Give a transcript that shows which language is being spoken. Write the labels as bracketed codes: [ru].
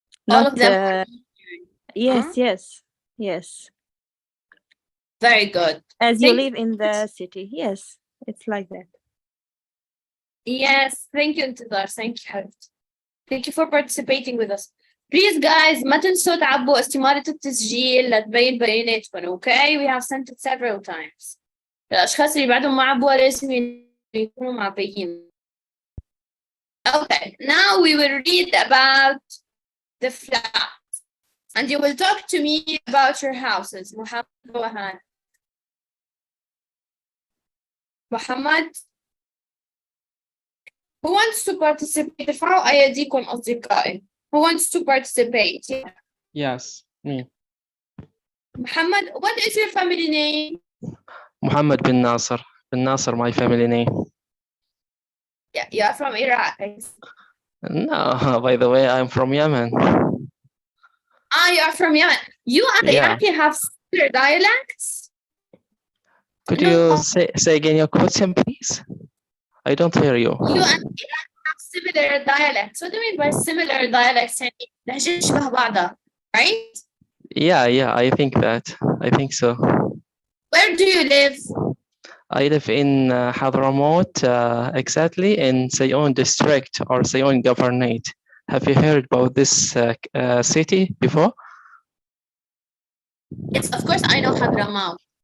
[en] All Not of them are yes, yes. very good. As you Thank live in the city. Yes, it's like that. Yes, thank you انتظار. Thank you [ar] حبيبتي. [en] Thank you for participating with us. Please guys [ar] ما تنسوا تعبوا استمارة التسجيل لتبين بياناتكم. [en] Okay, we have sent it several times. [ar] الأشخاص اللي بعدهم ما عبوا لازم يكونوا معبيين. [en] Okay, now we will read about the flat. And you will talk to me about your houses. Muhammad, go ahead. Muhammad, who wants to participate? [ar] ارفعوا أيديكم أصدقائي. [en] Who wants to participate? Yes, me. Muhammad, what is your family name? Muhammad bin Nasser. Bin Nasser, my family name. Yeah, you are from Iraq. No, by the way, I'm from Yemen. Ah, you are from Yemen. You and Yeah. Iraqi have similar dialects? Could you say again your question, please? I don't hear you. You and Iraq have similar dialects. What do you mean by similar dialects? [ar] يعني لهجة شبه بعضها, [en] right? Yeah, I think that. I think so. Where do you live? I live in Hadramaut, exactly in Sayon district or Sayon governorate. Have you heard about this city before? Yes, of course I know Hadramaut.